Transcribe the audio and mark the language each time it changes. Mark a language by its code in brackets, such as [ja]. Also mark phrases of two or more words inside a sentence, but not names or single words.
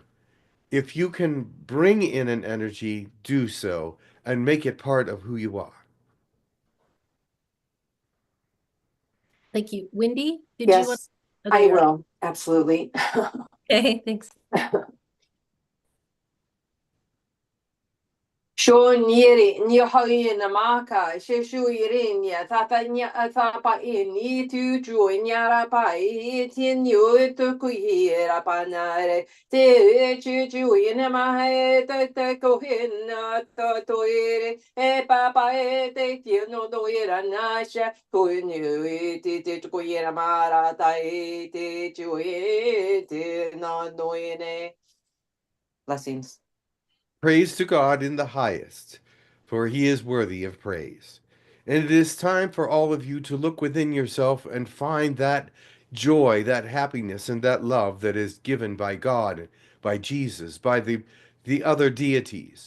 [en] If you can bring in an energy, do so and make it part of who you are. Thank you. Wendy, did you want? Yes, Oh, I there you are. will. Absolutely. Okay, thanks. Sho nyeri ni hoi na maka she shu yiri ni tata nya ta pa ni tu ju nyara pa tien yu tu ku hira pa na re te ju ina ma he te ko hin na to ire e pa te ti no do ira na sha ku ni te ku ira ma ra ta te ju te no no ine. Blessings. Praise to God in the highest, for he is worthy of praise. And it is time for all of you to look within yourself and find that joy, that happiness, and that love that is given by God, by Jesus, by the other deities.